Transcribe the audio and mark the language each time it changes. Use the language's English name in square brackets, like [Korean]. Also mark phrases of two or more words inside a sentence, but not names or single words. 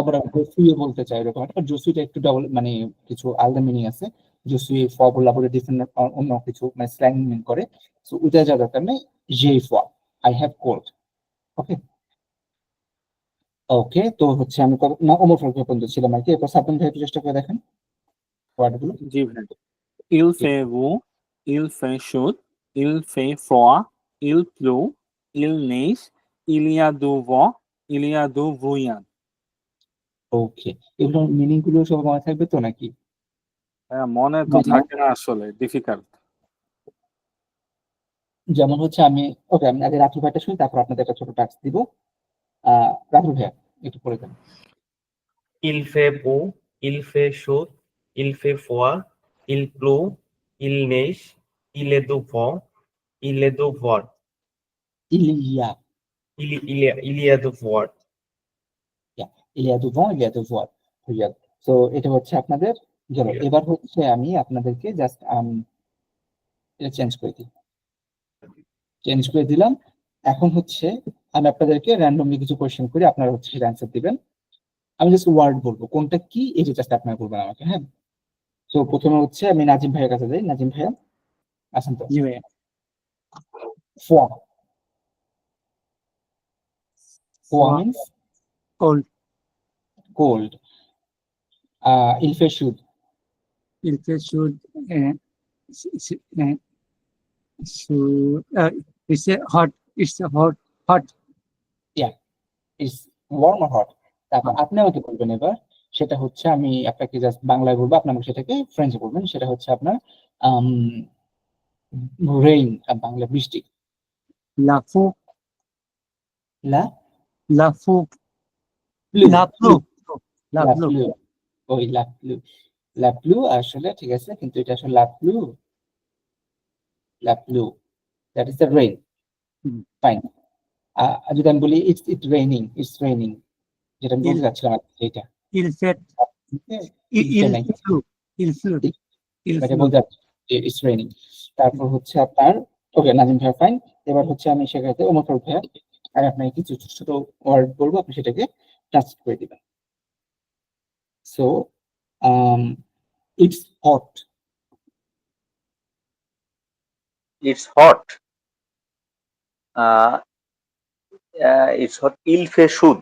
[Bangla] আবার জসুয়ে বলতে চাই এরকম একটা, জসুইটা একটু ডাবল মানে কিছু আলাদা মিনিং আছে, জসুয়ে ফ বললে পরে ডিফারেন্ট অন্য কিছু মানে [English] slang meaning [Bangla] করে, সো ওইটা যা দরকার নেই, যেই ফা, [English] I have cold. [Bangla] ওকে ওকে, তো হচ্ছে আমি না ওমর ফারুক পর্যন্ত ছিলাম আর কি, এরপর সাবধান ভাই একটু চেষ্টা করে দেখেন ওয়ার্ডগুলো। জি ভাই। [French] Il fait beau, il fait chaud, il fait froid, il pleut, il neige, il y a du vent, il y a du brouillard. [Bangla] ওকে, এগুলোর মিনিং গুলো সব মনে থাকবে তো নাকি? হ্যাঁ, মনে তো বুঝলাম। থাকে না আসলে, ডিফিকাল্ট। যেমন হচ্ছে আমি, ওকে আমি আগে রাতুল ভাইটা শুনি, তারপর আপনাদের একটা ছোট টাস্ক দিব। রাতুল ভাইয়া একটু পড়ে দেন। [French] Il fait beau, il fait chaud, il fait froid, il pleut, il neige, il est de vent, il est de vent, il y a, il y a de vent. il y a du vent, il y a du vent. [Bangla] তো এটা হচ্ছে আপনাদের গেল। [English] Yeah. [Bangla] এবার হচ্ছে আমি আপনাদেরকে জাস্ট এটা চেঞ্জ করে দিই, চেঞ্জ করে দিলাম। এখন হচ্ছে আমি আপনাদেরকে র্যান্ডমলি কিছু কোয়েশ্চেন করি, আপনারা হচ্ছে সেটা অ্যান্সার দিবেন। আমি জাস্ট ওয়ার্ড বলবো, কোনটা কি এটা জাস্ট আপনারা বলবেন আমাকে, হ্যাঁ? তো প্রথমে হচ্ছে আমি নাজিম ভাইয়ের কাছে যাই। নাজিম ভাইয়া আছেন তো? জি ভাইয়া। [French] froid, froid মিন্স [English] Cold. [French] কোল্ড। il fait chaud, Il fait chaud. [English] It's a hot. It's a hot. is warm or hot. [Bangla] তারপর আপনি আমাকে বলবেন এবার, সেটা হচ্ছে আমি আপনাকে জাস্ট বাংলায় বলবো, আপনি আমাকে সেটাকে ফ্রেঞ্চে বলবেন। সেটা হচ্ছে আপনার রেইন, বাংলা বৃষ্টি। [French] La fou. লা La fou. প্লু, La pluie. La লা pluie. [Bangla] প্লু, ওই [French] la pluie, la pluie [Bangla] আসলে ঠিক আছে, কিন্তু এটা আসলে [French] la pluie, la pluie, [English] that is the rain. [Bangla] হুম। ফাইন। যদি আমি বলি [English] it's raining, [Bangla] যেটা আমি বলতে চাচ্ছিলাম এটা [French] Il fait. Il fait Il pleut. Il pleut. Il [Bangla] এটা [French] pleut. [Bangla] বলতে চাচ্ছি [English] it's raining. [Bangla] তারপর হচ্ছে আপনার ওকে নাজিম ভাইয়া ফাইন। এবার হচ্ছে আমি সেখানে ওমর ফারুক ভাইয়া, আর আপনাকে কিছু ছোট ছোট ওয়ার্ড বলবো, আপনি সেটাকে ট্রান্সলেট করে দিবেন। [English] so it's hot, it's hot, it's hot, [French] il fait chaud,